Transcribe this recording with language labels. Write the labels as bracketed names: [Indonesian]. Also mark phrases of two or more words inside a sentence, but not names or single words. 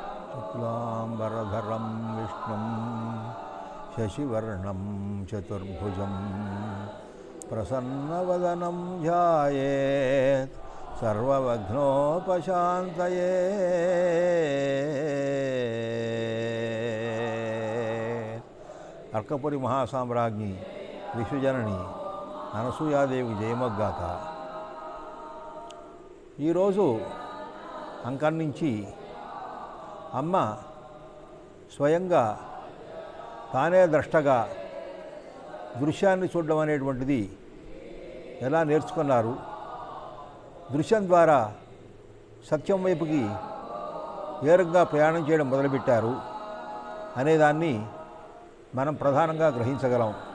[Sanskrit] शुक्लांबरधरं विष्णुं शशिवर्णं चतुर्भुजं प्रसन्नवदनं ध्यायेत् सर्वविघ्नोपशान्तये। अर्कपुरी महासाम्राज्ञी विश्वजननी అనసూయాదేవి జయమగ్గాక. [Telugu] ఈరోజు అంకం నుంచి అమ్మ స్వయంగా తానే ద్రష్టగా దృశ్యాన్ని చూడడం అనేటువంటిది ఎలా నేర్చుకున్నారు, దృశ్యం ద్వారా సత్యం వైపుకి ఏ రకంగా ప్రయాణం చేయడం మొదలుపెట్టారు అనేదాన్ని మనం ప్రధానంగా గ్రహించగలం.